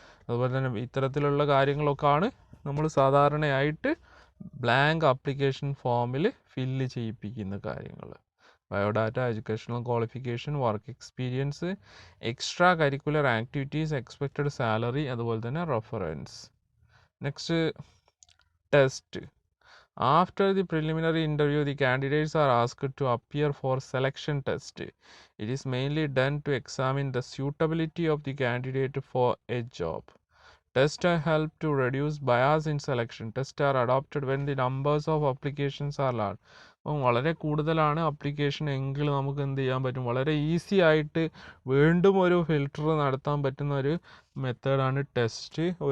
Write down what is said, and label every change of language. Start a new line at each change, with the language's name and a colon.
Malayalam: അതുപോലെ തന്നെ ഇത്തരത്തിലുള്ള കാര്യങ്ങളൊക്കെയാണ് നമ്മൾ സാധാരണയായിട്ട് ബ്ലാങ്ക് ആപ്ലിക്കേഷൻ ഫോമിൽ ഫില്ല് ചെയ്യിപ്പിക്കുന്ന കാര്യങ്ങൾ. Biodata, educational qualification, work experience, extra curricular activities, expected salary, അതുപോലെ തന്നെ reference.
English: Next, test. After the preliminary interview, the candidates are asked to appear for selection test. It is mainly done to examine the suitability of the candidate for a job. Tests help to reduce bias in selection. Tests are adopted when the numbers of applications are large.
Malayalam: അപ്പം വളരെ കൂടുതലാണ് application എങ്കിൽ നമുക്ക് എന്ത് ചെയ്യാൻ പറ്റും, വളരെ easy ആയിട്ട് വീണ്ടും ഒരു ഫിൽട്ടർ നടത്താൻ പറ്റുന്ന ഒരു മെത്തേഡാണ് ടെസ്റ്റ്.